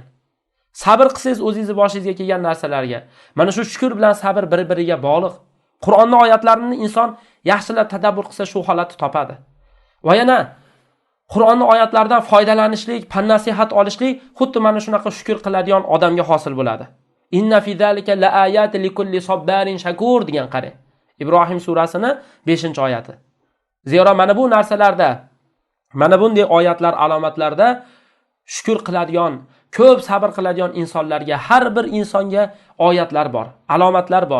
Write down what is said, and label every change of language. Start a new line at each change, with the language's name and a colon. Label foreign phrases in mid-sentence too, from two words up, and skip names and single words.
Uzbek: Sabr qilsangiz o'zingizni boshingizga kelgan narsalarga. Mana shu shukur bilan sabr bir-biriga bog'liq. Qur'onning oyatlarini inson yaxshilab tadabbur qilsa shu holatni topadi. Va yana Qur'onning oyatlaridan foydalanishlik, pan nasihat olishlik xuddi mana shunaqa shukur qiladigan odamga hosil bo'ladi.
Arabic: إن في ذلك لآيات لكل صبار شكور
Uzbek: degan qarang. Ibrohim surasini 5-oyati. Zero mana bu narsalarda, mana bunday oyatlar alomatlarda shukur qiladigan, ko'p sabr qiladigan insonlarga, har bir insonga oyatlar bor, alomatlar bor.